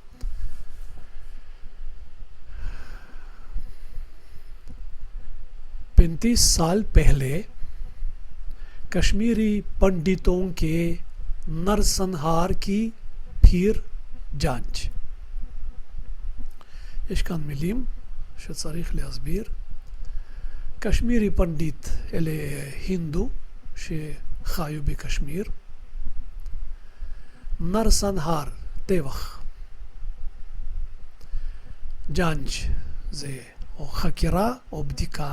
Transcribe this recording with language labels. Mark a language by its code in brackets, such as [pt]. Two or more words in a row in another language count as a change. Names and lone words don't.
[hi] 35 साल पहले कश्मीरी पंडितों के नरसंहार की फिर जांच. [he] יש כאן מילים שצריך להסביר. קשמירי פנדיט אלה הינדו שחיו בקשמיר. נרסנהר, טבח. ג'אנג' זה או חקירה או בדיקה.